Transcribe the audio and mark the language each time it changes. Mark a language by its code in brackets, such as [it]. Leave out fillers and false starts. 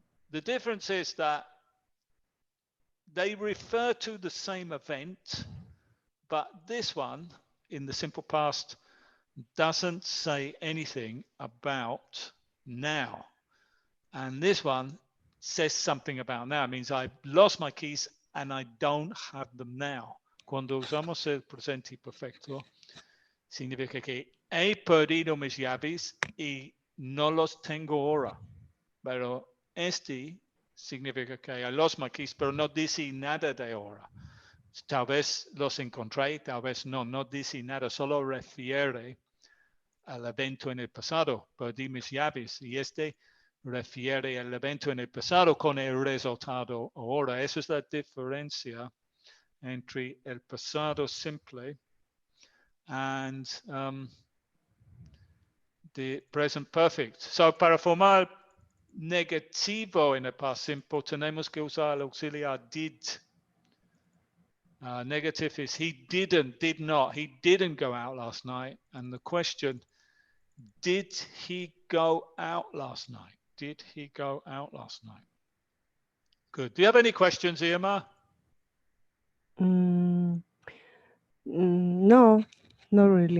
[en] The difference is that they refer to the same event, but this one, in the simple past, doesn't say anything about now. And this one says something about now. It means I've lost my keys and I don't have them now. [es] Cuando usamos el presente perfecto, significa que he perdido mis llaves y no los tengo ahora. Pero este significa que [en] I lost my keys, [es] pero no dice nada de ahora. Tal vez los encontré, tal vez no. No dice nada, solo refiere al evento en el pasado. Perdí mis llaves y este refiere al evento en el pasado con el resultado ahora. Esa es la diferencia entre el pasado simple [en] and the present perfect. [es] So para formar negativo en el past simple tenemos que usar el auxiliar did. [en] Negative is he did not. He didn't go out last night. And the question, did he go out last night? Did he go out last night? Good. Do you have any questions, Irma? No, not really.